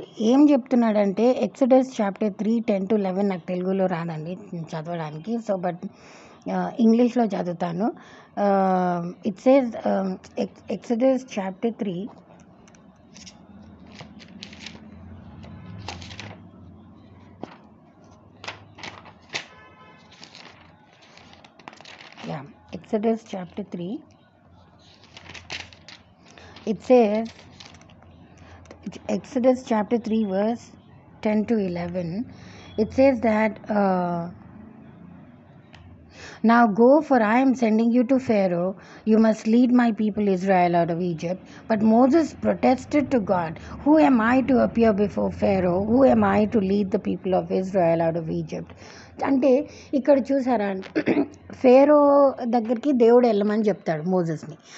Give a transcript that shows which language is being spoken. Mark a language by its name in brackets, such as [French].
[Telugu] ఏం చెప్తున్నాడంటే, Exodus chapter 3:10-11 నాకు తెలుగులో రాదండి చదవడానికి. సో బట్ ఇంగ్లీష్లో చదువుతాను. [English] It says Exodus chapter 3 Exodus chapter 3, it says, Exodus chapter 3 verse 10-11, it says that now go, for I am sending you to Pharaoh. You must lead my people Israel out of Egypt. But Moses protested to God, who am I to appear before Pharaoh? Who am I to lead the people of Israel out of Egypt? [Telugu] అంటే ఇక్కడ చూసారా అంటే ఫేరో దగ్గరికి దేవుడు వెళ్ళమని చెప్తాడు మోజెస్ని.